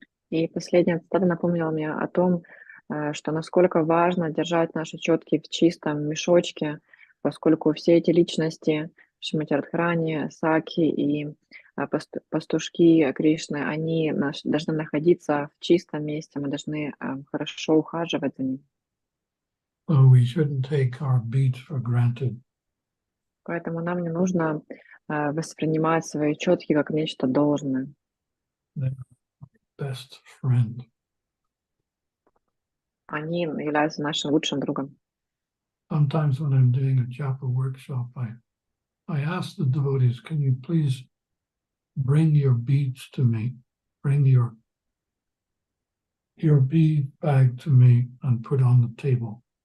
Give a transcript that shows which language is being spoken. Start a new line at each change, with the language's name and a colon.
Russian: И последняя цитата напомнила мне о том, что насколько важно держать наши четки в чистом мешочке, поскольку все эти личности, Шримати Радхарани, Сакхи и пастушки Кришны, они должны находиться в чистом месте, мы должны хорошо ухаживать за ними.
English: So we shouldn't take our beads for granted.
Russian: Поэтому нам не нужно воспринимать свои четки как нечто должное.
English: Best friend.
Russian: Они являются нашим лучшим другом.
English: Sometimes when I'm doing a japa workshop, I ask the devotees, can you please bring your beads to me, bring your bead bag to me and put on the table.